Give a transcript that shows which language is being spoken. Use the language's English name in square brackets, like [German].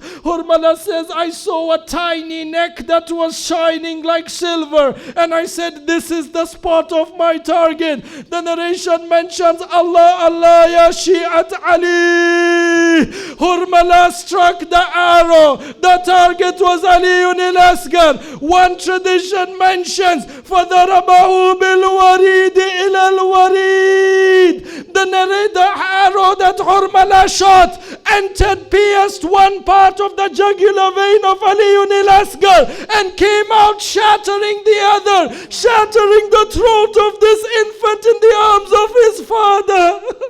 [English] Hurmala says, I saw a tiny neck that was shining like silver, and I said, this is the spot of my target. The narration mentions, [Arabic] Allah, ya Shi'at Ali. [English] Hurmala struck the arrow. The target was Ali al-Asghar. [Arabic] One tradition mentions, فَضَرَبَهُ بِالْوَرِيدِ إِلَى الْوَرِيدِ. [English] The arrow that Hurmala shot entered, pierced one part of the jugular vein of Ali al-Asghar and came out shattering the other, shattering the throat of this infant in the arms of his father.